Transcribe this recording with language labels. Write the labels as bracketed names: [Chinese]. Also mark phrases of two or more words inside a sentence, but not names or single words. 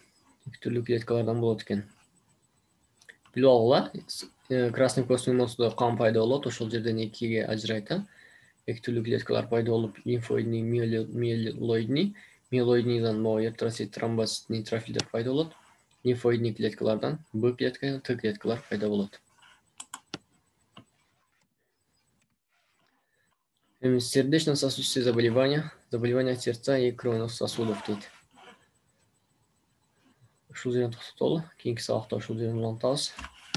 [Kyrgyz] Эки түрлүү клеткалардан болот экен. Билип алгыла, [Russian] красный костный мозгдо [Kyrgyz] кан пайда болот, ошол жерден экиге ажырайт. эки түрлүү клеткалар пайда болуп, [Russian] лимфоидный, миелоидный. [Kyrgyz] Миелоидныйдан могу эритроцит, тромбоцит, нейтрофилдер пайда болот. Лимфоидный клеткалардан Б клетка, Т клеткалар пайда болот. [Russian] Сердечно-сосудистые заболевания, заболевания сердца и кровяных сосудов дейт. [Kyrgyz] Ушул жерден токтотолу, кийинки сабакта ушул жерден улантабыз.